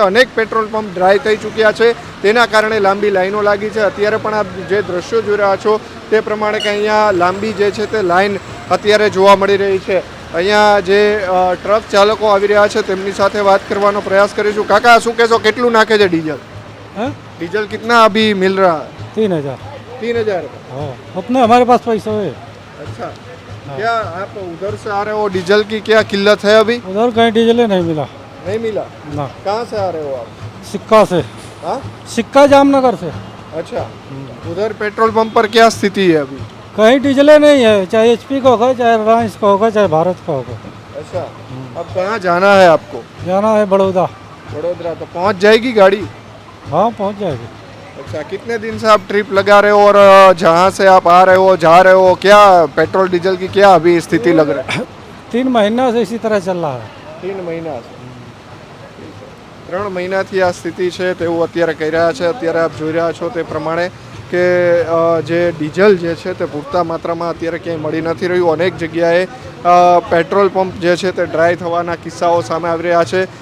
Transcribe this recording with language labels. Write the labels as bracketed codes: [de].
[gu] અનેક petrol pump dry થઈ ચૂક્યા છે, તેના કારણે લાંબી લાઈનો લાગી છે. અત્યારે પણ આપ જે દ્રશ્યો જોઈ રહ્યા છો તે પ્રમાણે કે અહીંયા લાંબી જે છે તે લાઈન અત્યારે જોવા મળી રહી છે. અહીંયા જે ટ્રક ચાલકો આવી રહ્યા છે તેમની સાથે વાત કરવાનો પ્રયાસ કરીશું. કાકા શું કહેશો, કેટલું નાખે છે ડીઝલ? [hi] डीजल कितना अभी मिल रहा है? 3,000। 3,000। हाँ, अपने हमारे पास पैसा है। अच्छा, क्या आप उधर से आ रहे हो? डीजल की क्या किल्लत है अभी? उधर कहीं डीजल नहीं मिला। नहीं मिला ना। कहाँ से आ रहे हो आप? सिक्का से। हाँ, सिक्का जामनगर से। अच्छा, उधर पेट्रोल पंप पर क्या स्थिति है अभी? कहीं डीजल नहीं है, चाहे HP का होगा, चाहे रिलायंस का होगा, चाहे भारत का होगा। अच्छा, अब कहाँ जाना है आपको? जाना है बड़ौदा। बड़ोदरा। तो पहुँच जाएगी गाड़ी? हाँ, पहुँच जाएगी। अच्छा, कितने दिन से आप ट्रिप लगा रहे हो और जहाँ से आप आ रहे हो जा रहे हो, क्या पेट्रोल डीजल की क्या अभी स्थिति लग रही है? 3 महीना से इसी तरह चल रहा है। [gu] 3 મહિના 3 મહિનાથી આ સ્થિતિ છે તેવું અત્યારે કહી રહ્યા છે. અત્યારે આપ જોઈ રહ્યા છો તે પ્રમાણે કે જે ડીઝલ જે છે તે પૂરતા માત્રામાં અત્યારે ક્યાંય મળી નથી રહ્યું. અનેક જગ્યાએ પેટ્રોલ પંપ જે છે તે ડ્રાય થવાના કિસ્સાઓ સામે આવી રહ્યા છે.